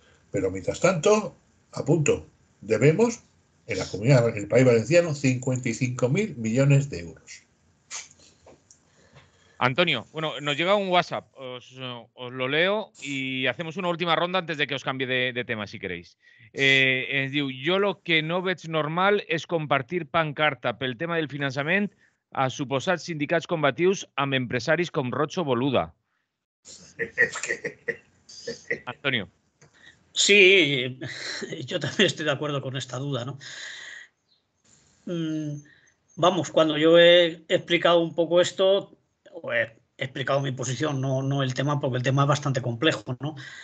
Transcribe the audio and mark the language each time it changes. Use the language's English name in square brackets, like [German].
[Spanish] Pero mientras tanto, apunto, debemos en la comunidad, en el País Valenciano, 55.000 millones de euros. Antonio, bueno, nos llega un WhatsApp, os lo leo y hacemos una última ronda antes de que os cambie de tema, si queréis. [Catalan] Jo lo que no veig normal és compartir pancarta pel tema del finançament a suposats sindicats combatius amb empresaris com Roig o Boluda. [Spanish] Antonio. Sí, yo también estoy de acuerdo con esta duda, ¿no? Vamos, cuando yo he explicado un poco esto, he explicado mi posición, no el tema, porque el tema es bastante complejo, ¿no?